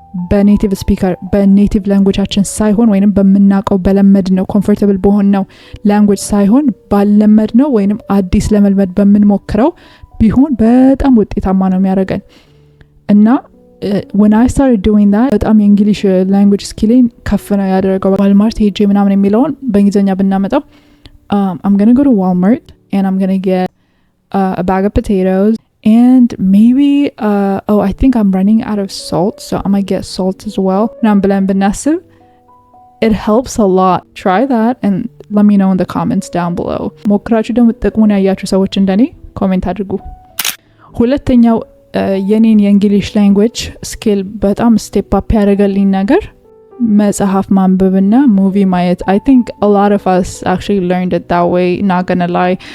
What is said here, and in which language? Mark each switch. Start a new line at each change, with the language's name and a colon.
Amharic: በኔቲቭ ስፒከር በኔቲቭ ላንጉዌጃችን ሳይሆን ወይንም በመናቀው በለመድነው ኮምፎርታብል በሆነው ላንጉዌጅ ሳይሆን ባለመድነው ወይንም አዲስ ለመልመድ በመንሞክረው ቢሆን በጣም ውጤታማ ነው የሚያደርገን። እና
English: when I started doing that
Amharic: በጣም የእንግሊሽ language skilling ከፍ ነው ያደረገው። ዋልማርት ሄጄ ምናምን የሚለውን በእንግሊዘኛ ብናመጣው
English: I'm going to go to Walmart and I'm going to get a bag of potatoes and maybe I think I'm running out of salt so I'm going to get salt as well.
Amharic: ምናምን ብለን ብናስብ
English: it helps a lot. Try that and let me know in the comments down below.
Amharic: ሞክራችሁ ደግሞ ጥቅሙን ያያችሁ ሰዎች እንደኔ ኮሜንት አድርጉ። ሁለተኛው የኔን የእንግሊሽ ላንጉዌጅ ስኪል በጣም ስቴፕ አፕ ያደረገልኝ ነገር መጽሐፍ ማንበብና ሙቪ ማየት።
English: I think a lot of us actually learned it that way, not gonna lie.